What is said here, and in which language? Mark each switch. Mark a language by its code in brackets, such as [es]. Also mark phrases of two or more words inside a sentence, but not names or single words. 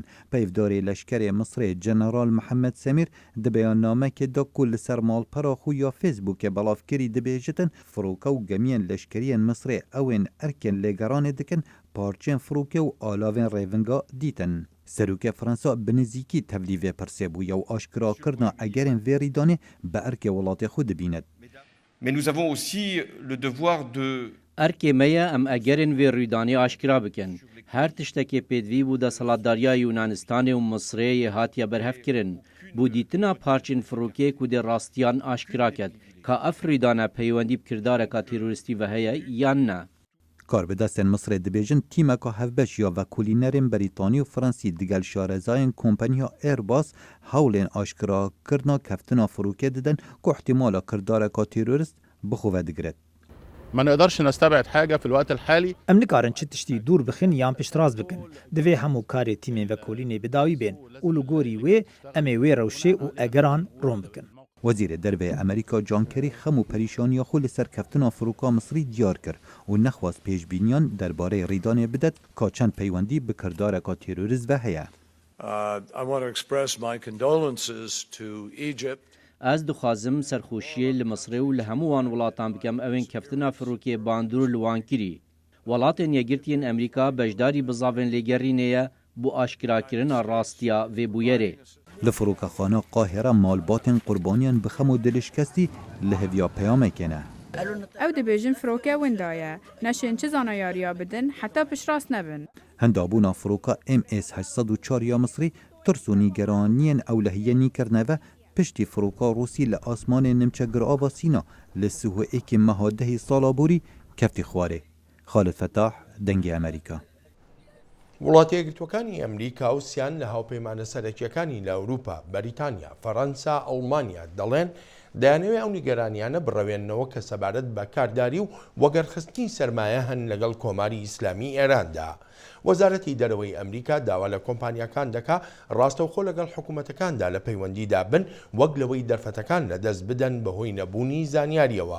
[ku] Peyvdarê Leşkerê Misrê General Mihemed Semîr di beyannamekê da ku li ser malpera xwe ya Facebookê belavkirî dibêjitin firoka û gemiyên leşkeriyên Misrê ewên erkên lêgeranê dikin parçeyên firokê û alavên rêvinga dîtin. Serokê Fransa bi nizîkî tevlîvê pirsê bûye û aşkirakirina egerên vê rîdanê bi erkê welatê xwe dibînet. [fr] Mais nous avons aussi le devoir de [ku] Erkê me ye em egerên vê rûdanî aşkira bikin. Her tiştekê pêdivî bû deselatdariya Yûnanistanê û Misrê hatiye berhevkirin. Bû dîtina parçên firokê ku dê rastiyan aşkira ket ka ev rîdane peywendî bi kirdareka terorîstî ve heye yan ne. Karbidestên Misrê dibêjin tîmeka hevbeş ya vekolînerên Brîtanî û Fransî digel şarezayên kompaniya Airbus hewlên aşkirakirina keftina firokê didin ku ihtimala kirdareka terorîst bixwe vedigiret. [ar] ما نقدرش نستبعد حاجة في الوقت الحالي. [ku] Em nikarin çi tiştî dûr bixin yan piştras bikin. Divê hemû karê tîmên vekolînê bi dawî bên û li gorî wê em ê wê rewşê û egeran rom bikin. Wezîrê Derve Amerîka John Kerry hemû perîşaniya xwe li ser keftina firoka Misrî diyar kir û nexwast pêşbîniyan derbarê rîdanê bidet ka çend peywendî bi kirdareka terorîst ve heye. [en] I want to express my condolences to Egypt. [ku] Ez dixwazim serxweşiyê li Misrê û li hemû wan welatan bikem evên keftina firokê bandor li wan kirî. Welatên yekgirtiyên Amerîka beşdarî bi zavên lêgerînê ye bû aşkirakirina rastiya vê bûyerê. Li firokaxana Qahira malbatên qurbaniyan bi hemû dilişkestî li heviya peyamekê ne. Ew dibêjin firokê winda ye. Neşên çi zanayariya bidin heta piştras nebin. Hindabûna firoka MS-804 ya Misrî tirs û nîgeraniyên ewlehiyê nîkirine ve piştî firoka Rûsî li asmanê nimçegir ava Sîna li sihûekê meha dehê sala borî keftî xwarê. Xalid Fetah, Dengê Amerîka. [ckb] وڵاتە یەکگرتووەکانی ئەمریکا و سیان لە هاوپەیمانە سەرەکیەکانی لە ئەوروپا، بەریتانیا، فەڕەنسا، ئەڵمانیا دەڵێن دەیانەوێت ئەو نیگەرانیانە بڕەوێننەوە کە سەبارەت بە کارداری و وەگەرخستنی سەرمایە هەن لەگەڵ کۆماری ئیسلامی ئێراندا. وەزارەتی دەرەوەی ئەمریکا داوا لە کۆمپانیاکان دەکا ڕاستەوخۆ لەگەڵ حکوومەتەکاندا لە پەیوەندیدا بن وەک لەوەی دەرفەتەکان لەدەست بدەن بەهۆی نەبوونی زانیاریەوە.